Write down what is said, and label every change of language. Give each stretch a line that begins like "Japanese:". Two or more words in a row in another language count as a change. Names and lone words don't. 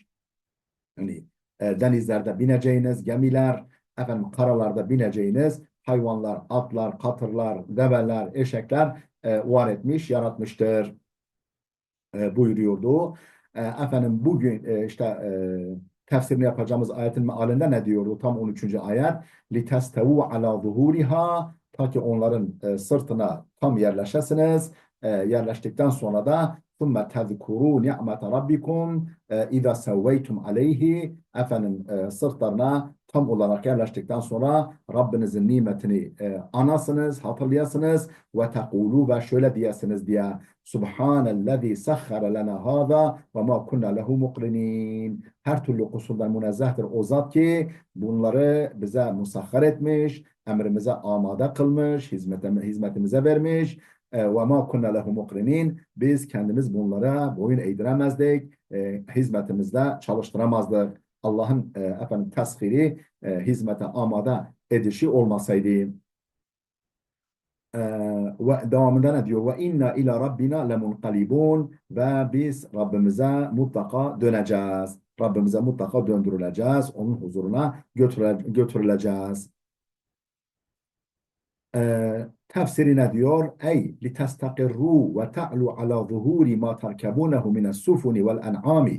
Turkish: Yani denizlerde bineceğiniz gemiler, karalarda bineceğiniz hayvanlar, atlar, katırlar, develer, eşekler var etmiş, yaratmıştır buyuruyordu. Bugün tefsirini yapacağımız ayetin mealinde ne diyordu? Tam 13. ayet.
Arabic: لِتَسْتَوُوا عَلَى ظُهُورِهَا
Turkish: Ta ki onların sırtına tam yerleşesiniz. Yerleştikten sonra da
Arabic: ثُمَّ تَذْكُرُوا نِعْمَةَ رَبِّكُمْ اِذَا سَوَّيْتُمْ عَلَيْهِ
Turkish: Sırtlarına tam olarak yerleştikten sonra Rabbinizin nimetini anasınız, hatırlayasınız
Arabic: وتقولوا
Turkish: ve şöyle diyesiniz diye
Arabic: سبحان الذي سخر لنا هذا وما كنا له مقرنين.
Turkish: Her türlü kusurdan münezzehtir o zat ki bunları bize musahhar etmiş, emrimize amade kılmış, hizmetimize vermiş.
Arabic: وما كنا له مقرنين.
Turkish: Biz kendimiz bunlara boyun eğdiremezdik, hizmetimizde çalıştıramazdık. Allah'ın teshiri, hizmete amade edişi olmasaydı. Ve devamında ne diyor?
Arabic: وإنا إلى ربنا لمنقلبون
Turkish: ve biz Rabbimize mutlaka döneceğiz. Rabbimize mutlaka döndürüleceğiz. Onun huzuruna götürüleceğiz. Tefsiri ne diyor?
Arabic: أي لتستقروا وتعلوا على ظهور ما تركبونه من السفن والأنعام.